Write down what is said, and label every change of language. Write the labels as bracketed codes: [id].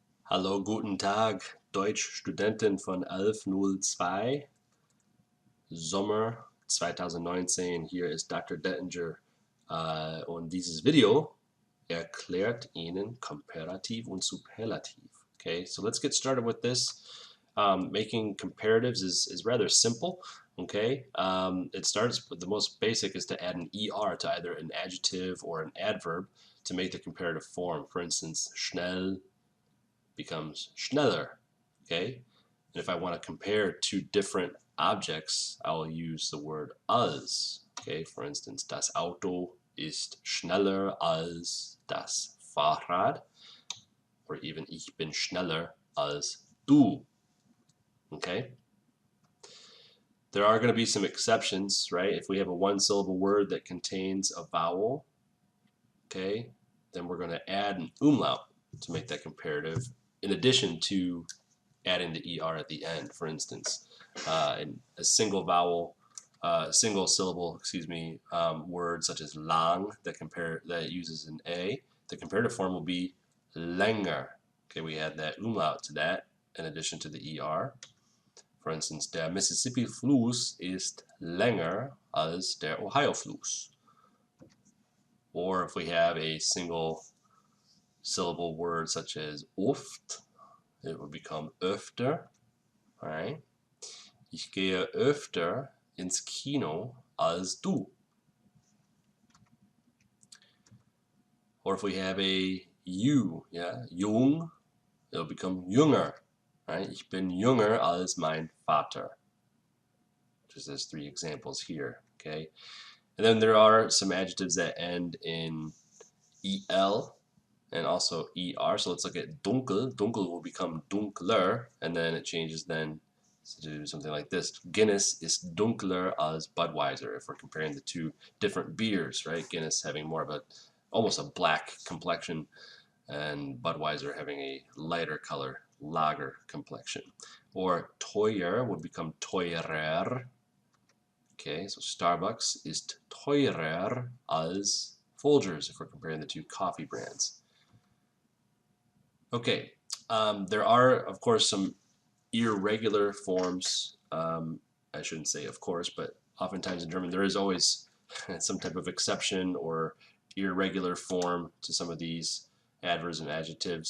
[de] Hallo, guten Tag, Deutschstudentin von 1102, Sommer 2019. Hier ist Dr. Dettinger und dieses Video erklärt Ihnen Komparativ und Superlativ. [en] Okay, so let's get started with this. Making comparatives is rather simple. Okay, it starts with the most basic is to add an ER to either an adjective or an adverb to make the comparative form. For instance, schnell becomes schneller. Okay, and if I want to compare two different objects, I will use the word als. Okay, for instance, [de] das Auto ist schneller als das Fahrrad, [en] or even [de] ich bin schneller als du. [en] Okay, there are going to be some exceptions, right? If we have a one-syllable word that contains a vowel, okay, then we're going to add an umlaut to make that comparative, in addition to adding the ER at the end. For instance, in a single vowel, single syllable, word such as lang that uses an A, the comparative form will be länger. Okay, we add that umlaut to that in addition to the ER. For instance, [de] der Mississippi-Fluss ist länger als der Ohio-Fluss. [en] Or if we have a single syllable word such as oft, it would become öfter. All right. [de] Ich gehe öfter ins Kino als du. [en] Or if we have a you, yeah, jung, it'll become jünger. Right? [de] Ich bin jünger als mein Vater. [en] Just there's three examples here. Okay. And then there are some adjectives that end in el and also er. So let's look at dunkel. Dunkel will become dunkler, and then it changes then to do something like this. [de] Guinness ist dunkler als Budweiser [en] if we're comparing the two different beers, right? Guinness having more of almost a black complexion, and Budweiser having a lighter color, lager complexion. Or teuer would become teurer. Okay, so [de] Starbucks ist teurer als Folgers [en] if we're comparing the two coffee brands. Okay, there are, of course, some irregular forms. I shouldn't say of course, but oftentimes in German there is always some type of exception or irregular form to some of these adverbs and adjectives.